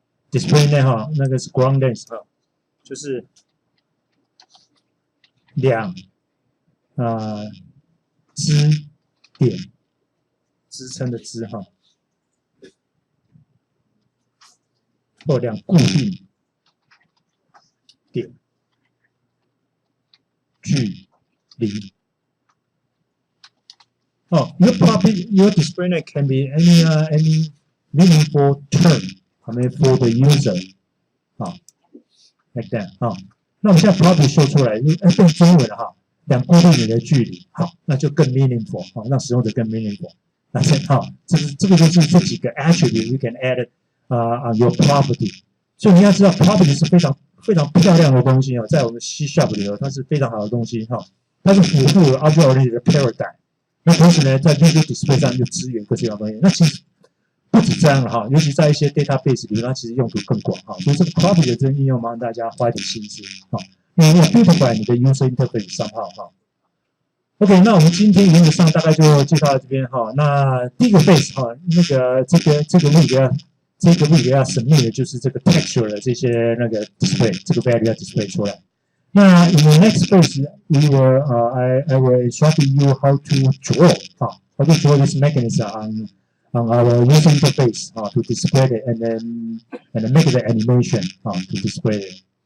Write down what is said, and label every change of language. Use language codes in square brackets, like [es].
[zh] display name 哈，那个是 ground length 哈，就是支点支撑的支哈，或2固定点距离。 [en] Oh, your display name can be any meaningful term, I mean for the user, like that, [zh] 那我们现在 property 秀出来，变中文了哈，2固定点的距离，好，那就更 meaningful， 让使用者更 meaningful。那这个就是这几个 attribute [en] we can add on your property。 [zh] 所以你要知道 property 是非常非常漂亮的东西在我们 CSharp 里头，它是非常好的东西它是符合 object-oriented 的 paradigm。那同时呢，在 visual display 上就支援各式各样的东西。那其实不止这样了尤其在一些 database 里面，它其实用途更广所以这个 property 的这个应用，麻烦大家花一点心思你要 beautify 你的 user interface 上OK， 那我们今天原则上大概就介绍到这边那第一个 phase 那个这个位要 submit 的就是这个 texture 的这些那个 display， 这个 value 要 display 出来。 [en] 那 in the next phase, I will instruct you how to draw, how to draw this mechanism on our user interface to display it and then make the animation to display it.